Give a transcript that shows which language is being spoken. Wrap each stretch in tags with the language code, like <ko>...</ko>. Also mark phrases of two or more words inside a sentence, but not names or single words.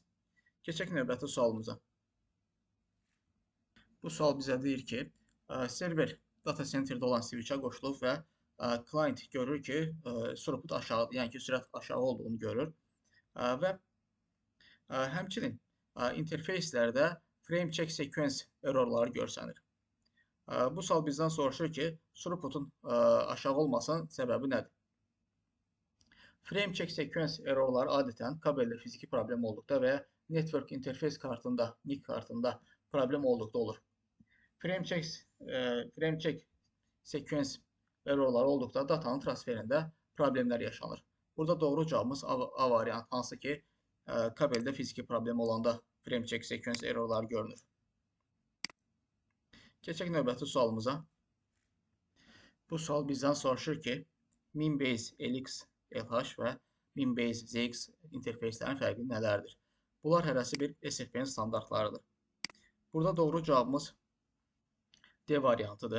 <az>Keçək növbəti sualımıza. Bu sual bizə deyir ki, server</az> <en>data centerdə</en> <az>olan switchə qoşulub və client görür ki, throughput aşağı, yəni ki, sürət aşağı olduğunu görür və həmçinin interfeyslərdə</az> <en>frame check sequence</en> <az>errorları görsənir. Bu sual bizdən soruşur ki, throughputun aşağı olmasının səbəbi nədir?</az> <en>Frame check sequence</en> <az>errorları adətən kabeldə fiziki problem olduqda və ya</az> <en>network interface</en> <az>kartında, NIC kartında problem olduqda olur.</az> <en>Frame check sequence</en> <az>errorları olduqda datanın transferində problemlər yaşanır. Burada doğru cavabımız A variant, hansı ki, kabeldə fiziki problem olanda</az> <en>frame check sequence</en> <az>errorları görünür. Keçək növbəti sualımıza. Bu sual bizdən soruşur ki, Minbase LX LH və Minbase ZX interfeyslərin fərqi nələrdir? Bunlar hərəsi bir SFP-nin standartlarıdır. Burada doğru cavabımız D variantıdır.</az>